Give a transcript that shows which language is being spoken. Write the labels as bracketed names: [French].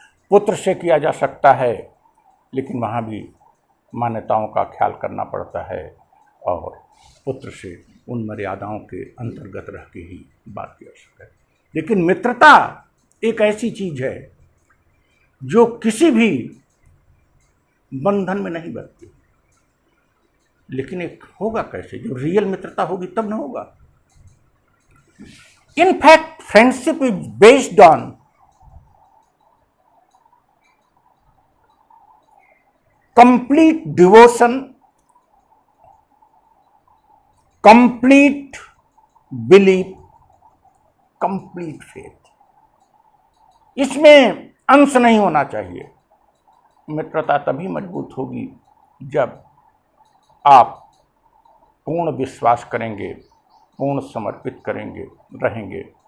[Hindi] पुत्र से किया जा सकता है, लेकिन वहाँ भी मान्यताओं का ख्याल करना पड़ता है और पुत्र से उन मर्यादाओं के अंतर्गत रह के ही बात की जा सकती है। लेकिन मित्रता एक ऐसी चीज है जो किसी भी बंधन में नहीं बचती। लेकिन एक होगा कैसे? जो रियल मित्रता होगी तब ना होगा। [English] In fact, friendship is based on complete devotion, complete belief, complete faith. [Hindi] इसमें अंश नहीं होना चाहिए। मित्रता तभी मजबूत होगी जब आप पूर्ण विश्वास करेंगे, पूर्ण समर्पित करेंगे, रहेंगे।